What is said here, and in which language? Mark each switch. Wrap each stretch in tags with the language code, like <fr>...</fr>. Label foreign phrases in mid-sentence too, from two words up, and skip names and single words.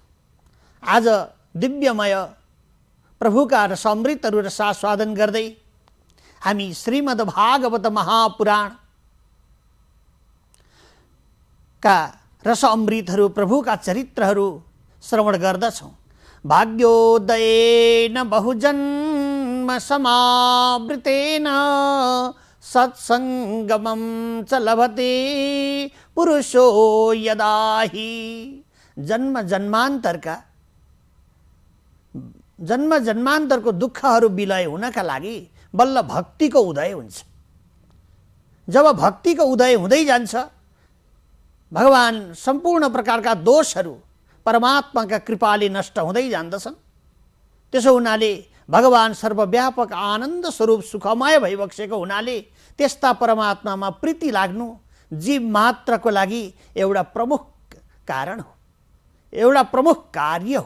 <ne>आज दिव्यमय प्रभुका रस अमृतहरू रसास्वादन गर्दै हामी श्रीमद् भागवत महापुराण का रस अमृतहरू प्रभुका चरित्रहरू श्रवण गर्दछौं।</ne> <sa>भाग्योदयेन बहुजन्म समावृतेन सत्संगमं च लभते पुरुषो यदा हि।</sa> <ne>जन्म जन्मान्तरको दुःखहरू विलय हुनका लागि बल्ल भक्तिको उदय हुन्छ। जब भक्तिको उदय हुँदै जान्छ भगवान सम्पूर्ण प्रकारका दोषहरू परमात्माका कृपाले नष्ट हुँदै जान्दछन्। त्यसो हुनाले भगवान सर्वव्यापक आनन्द स्वरूप सुखमय भइबसेको हुनाले त्यस्ता परमात्मामा प्रीति लाग्नु जीव मात्रको लागि एउटा प्रमुख कारण हो, एउटा प्रमुख कार्य हो।</ne>